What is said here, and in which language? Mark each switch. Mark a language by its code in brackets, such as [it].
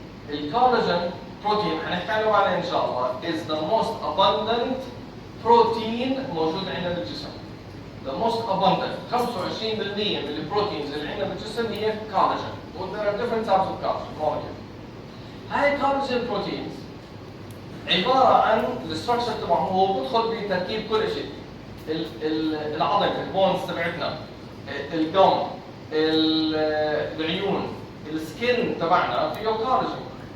[ar] الكولاجين بروتين حنحكي عنه بعدين ان شاء الله [en] is the most abundant protein [ar] موجود عندنا بالجسم. [en] The most abundant [ar] 25% من البروتينز اللي عندنا بالجسم هي كولاجين. [en] There are different types of collagen molecules. [ar] هاي الكولاجين بروتينز عباره عن الستراكشر تبعهم هو بيدخل بتركيب كل شيء. العظم البونز تبعتنا الجم العيون السكين تبعنا فيه كولاجين.